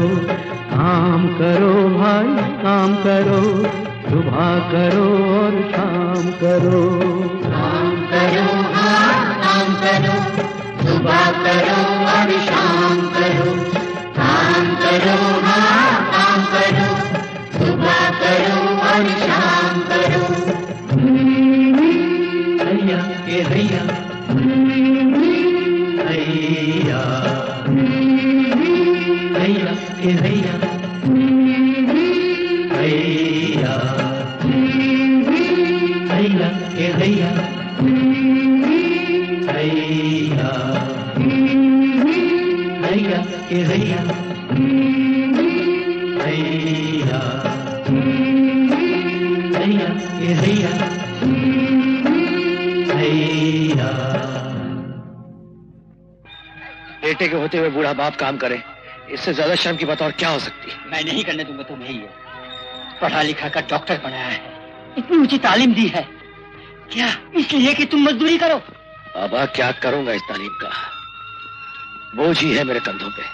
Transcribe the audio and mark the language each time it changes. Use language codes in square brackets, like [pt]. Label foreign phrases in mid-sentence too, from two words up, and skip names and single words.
[hi] काम करो भाई काम करो, सुबह करो और शाम करो। काम करो हाँ काम करो, सुबह करो और शाम करो। काम करो हाँ काम करो, सुबह करो और शाम करो। हैया के हैया, हैया हैया के हैया, हैया हैया के हैया, हैया हैया के हैया, हैया हैया के हैया, हैया। बेटे के होते हुए बूढ़ा बाप काम करे, इससे ज्यादा शर्म की बात और क्या हो सकती? मैं नहीं करने दूंगा तुम्हें ये। पढ़ा लिखा कर डॉक्टर बनाया है, इतनी ऊंची तालीम दी है, क्या इसलिए कि तुम मजदूरी करो? बाबा क्या करूंगा इस तालीम का, बोझ ही है मेरे कंधों पे।